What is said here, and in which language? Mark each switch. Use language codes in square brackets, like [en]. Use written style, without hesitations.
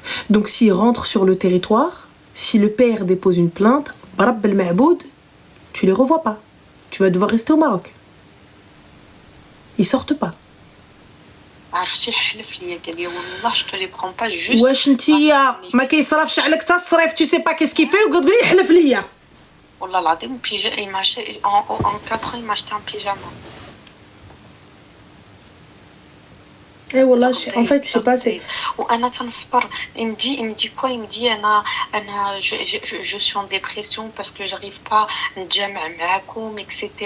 [fr] Donc s'ils rentrent sur le territoire, si le père dépose une plainte, Barab el Ma'boud, tu les revois pas. Tu vas devoir rester au Maroc. Ils sortent pas. [ar] عرفتي حلف لي قال لي والله [fr] je te les prends pas juste. [ar] واش نتيا ما كيصرفش عليك حتى الصريف [fr] tu sais pas qu'est-ce qu'il fait [ar] وقعد تقولي حلف ليا. والله العظيم [fr] il m'a acheté en 4 ans il m'a acheté un pyjama. Eh والله en fait je sais pas c'est [ar] وانا تنصبر [fr] il me dit quoi il me dit انا je suis en dépression parce que j'arrive pas [ar] نتجمع معاكم [fr] etc.